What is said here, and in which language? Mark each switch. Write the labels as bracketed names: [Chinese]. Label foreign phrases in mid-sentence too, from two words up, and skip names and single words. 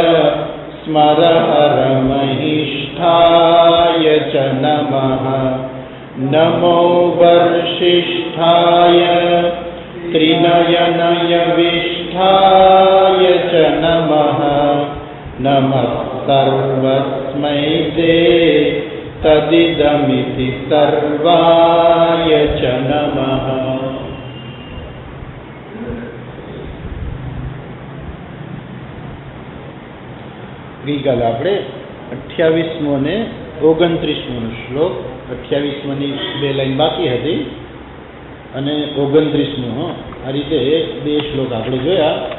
[Sanskrit] स्मरहरमहिष्ठाय च नमः नमो वर्षिष्ठाय त्रिनयनयविष्ठाय च नमः नमः सर्वस्मै ते तदिदमिति सर्वाय च नमः। [Gujarati] ગઈકાલે આપણે 28મો ને 29મો શ્લોક, 28માની 2 લાઈન બાકી હતી અને 29મો આ રીતે 2 શ્લોક આપણે જોયા.